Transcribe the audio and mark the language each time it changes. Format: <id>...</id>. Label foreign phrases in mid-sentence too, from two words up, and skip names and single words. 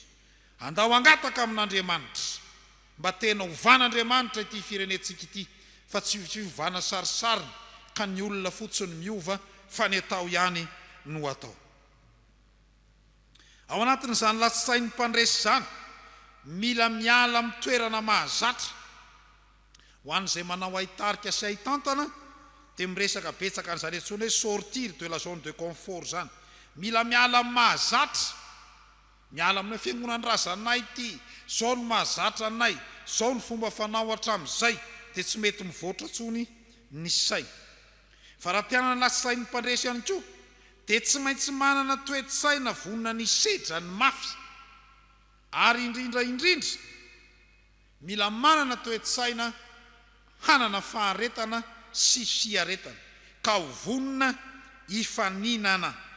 <mg>Andao angataka amin'Andriamanitra mba tena hovan'Andriamanitra ity firenentsika ity, fa tsy fiovana sarisariny ka ny olona fotsiny miova fa ny atao ihany no atao. Ao anatin'izany lasain'ny mpandresy zany, mila miala amin'ny toerana mahazatra. Ho an'izay manao haitarika sy haitantana dia miresaka betsaka an'izany antsoina hoe</mg> <fr>sortir de la zone de confort</fr> <mg>zany. Mila miala amin'ny mahazatra, miala amin'ny fiangonan'ny razanay ity, zao no mahazatra anay, zao ny fomba fanao hatramin'izay, dia tsy mety mivoatra tsony ny say. Fa raha tiana ny lasain'ny mpandresy ihany koa, dia tsy maintsy manana toe-tsaina vonona ny sedra ny mafy, ary indrindra mila manana toe-tsaina hanana faharetana sy fiaretana, ka ho vonona ifaninana.</mg>